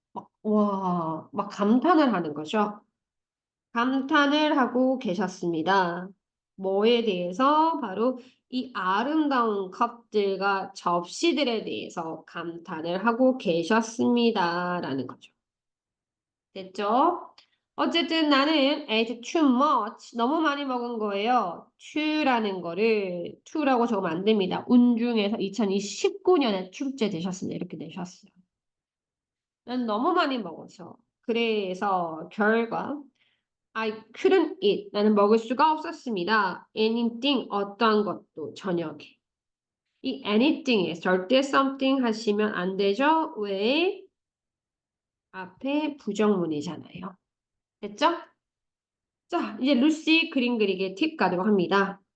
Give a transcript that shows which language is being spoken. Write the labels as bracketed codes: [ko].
[ko] 막 감탄을 하는 거죠. 감탄을 하고 계셨습니다. 뭐에 대해서? 바로 이 아름다운 컵들과 접시들에 대해서 감탄을 하고 계셨습니다. 라는 거죠. 됐죠? 어쨌든 나는 [en] ate too much. [ko] 너무 많이 먹은 거예요. to라는 거를 to라고 적으면 안 됩니다. 운중에서 2019년에 출제되셨습니다. 이렇게 내셨어요. 난 너무 많이 먹어서. 그래서 결과 [en] I couldn't eat. [ko] 나는 먹을 수가 없었습니다. anything 어떠한 것도 저녁에. 이 anything에 절대 something 하시면 안 되죠. 왜? 앞에 부정문이잖아요. 됐죠? 자, 이제 루시 그림 그리기 팁 가도록 합니다.